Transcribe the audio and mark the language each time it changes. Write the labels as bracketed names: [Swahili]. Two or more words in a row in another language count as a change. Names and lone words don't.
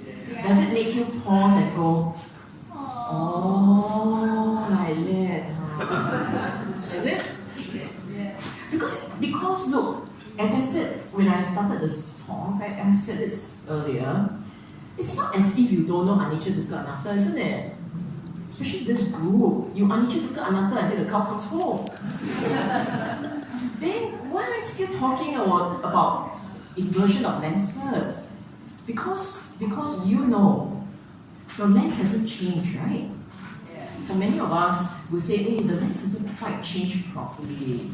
[English] Does it make you pause and go, oh, like that? Huh? Is it? Yes. Because look, as I said when I started this talk, I said this earlier, it's not as if you don't know [Pali] anicca, dukkha, anatta, [English] isn't it? Especially this group, you [Pali] anicca, dukkha, anatta [English] until the cow comes home. Then why am I still talking about inversion of lenses. Because you know, your lens hasn't changed, right? Yeah. For many of us, we say, hey, the lens hasn't quite changed properly.